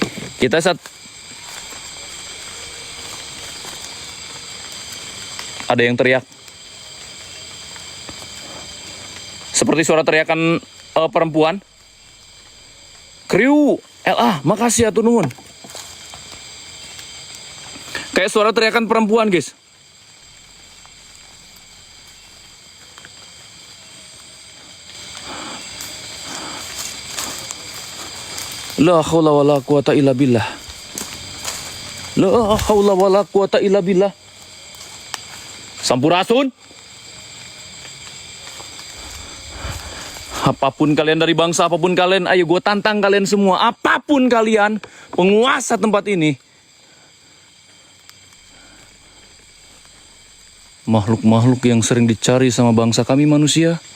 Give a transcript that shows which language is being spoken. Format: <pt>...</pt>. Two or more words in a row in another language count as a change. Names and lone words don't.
<id>Ada yang teriak. Seperti suara teriakan perempuan. Kriu, makasih ya nuhun. Kayak suara teriakan perempuan guys.</id> <ar>لا حول ولا قوة إلا بالله. لا حول ولا قوة إلا بالله.</ar> <id>Sampurasun. Apapun kalian dari bangsa, apapun kalian, ayo gue tantang kalian semua. Apapun kalian, penguasa tempat ini. Makhluk-makhluk yang sering dicari sama bangsa kami manusia.</id>